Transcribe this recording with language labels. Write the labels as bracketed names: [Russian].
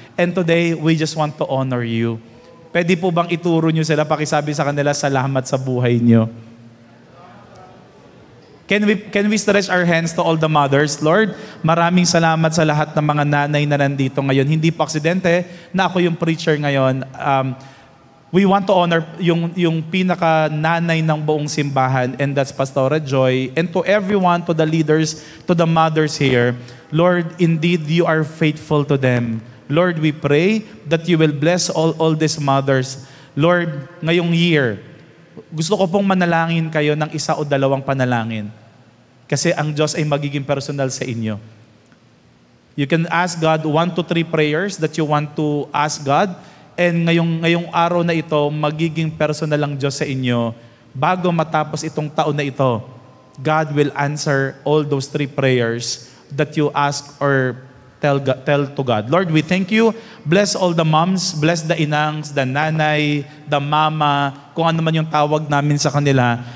[English] And today, we just want to honor you. [Filipino] Pwede po bang ituro nyo sila, pakisabi sa kanila, salamat sa buhay nyo? [English] Can we stretch our hands to all the mothers? [Filipino] Lord, maraming salamat sa lahat ng mga nanay na nandito ngayon. Hindi po aksidente na ako yung preacher ngayon. [English] We want to honor [Filipino] yung pinaka-nanay ng buong simbahan, [English] and that's Pastora Joy. And to everyone, to the leaders, to the mothers here, Lord, indeed, you are faithful to them. Lord, we pray that you will bless all these mothers. [Filipino] Lord, ngayong year, gusto ko pong manalangin kayo ng 1 o 2 panalangin. Kasi ang Diyos ay magiging personal sa inyo. [English] You can ask God 1 to 3 prayers that you want to ask God. [Filipino] And ngayong araw na ito, magiging personal ang Diyos sa inyo. Bago matapos itong taon na ito, [English] God will answer all those 3 prayers that you ask or tell to God. Lord, we thank you. Bless all the moms, bless the inangs, the nanay, the mama, [Filipino] kung ano man yung tawag namin sa kanila.